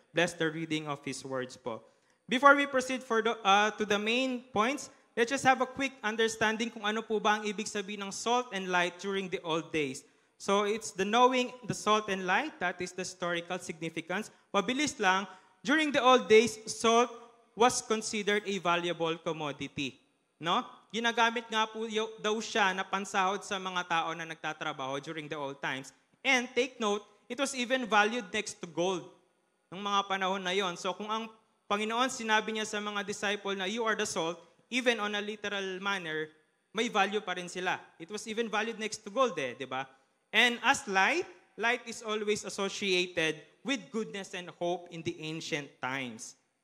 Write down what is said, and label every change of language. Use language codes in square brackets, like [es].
[en] Bless the reading of His words po. Before we proceed to the main points, let's just have a quick understanding [tl] kung ano po ba ang ibig sabihin ng [en] salt and light during the old days. So it's the knowing the salt and light, that is the historical significance. [tl] Mabilis lang, [en] during the old days, salt was considered a valuable commodity. No? [tl] Ginagamit nga po daw siya na pansahod sa mga tao na nagtatrabaho [en] during the old times. And take note, it was even valued next to gold [tl] ng mga panahon na yon. So kung ang Panginoon sinabi niya sa mga disciple na [en] you are the salt, even on a literal manner, [tl] may value pa rin sila. [en] It was even valued next to gold di ba? And as light is always associated with goodness and hope in the ancient times.